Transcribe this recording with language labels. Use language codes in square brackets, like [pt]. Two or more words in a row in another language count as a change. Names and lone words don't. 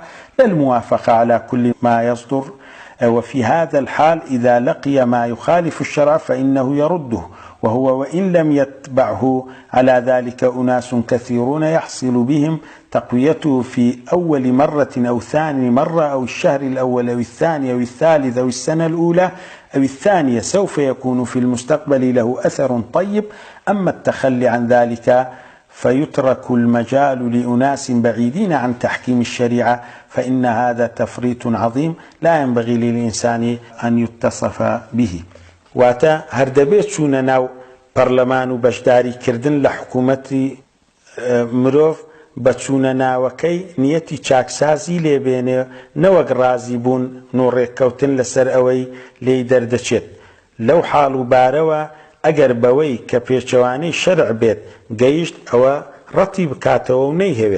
[ar] للموافقة على كل ما يصدر، وفي هذا الحال إذا لقي ما يخالف الشرع فإنه يرده، وهو وإن لم يتبعه على ذلك أناس كثيرون يحصل بهم تقويته في أول مرة أو ثاني مرة أو الشهر الأول أو الثاني أو الثالث أو السنة الأولى أو الثانية، سوف يكون في المستقبل له أثر طيب. أما التخلي عن ذلك فيترك المجال لأناس بعيدين عن تحكيم الشريعة، فإن هذا تفريط عظيم لا ينبغي للإنسان أن يتصف به. [ckb] واتا هردبيت شون ناو برلمان بشداري كردن لحكومة مروف بچوونە ناوەکەی نیەتی چاکسازی لێبێنێ نەوەک ڕازی بوون نوڕێککەوتن لەسەر ئەوەی لێی دەردەچێت. لەو حاڵ و بارەوە ئەگەر بەوەی کە پێچەوانەی شەرع بێت گەیشت ئەوە ڕەتی بکاتەوە و نەیهەوێت.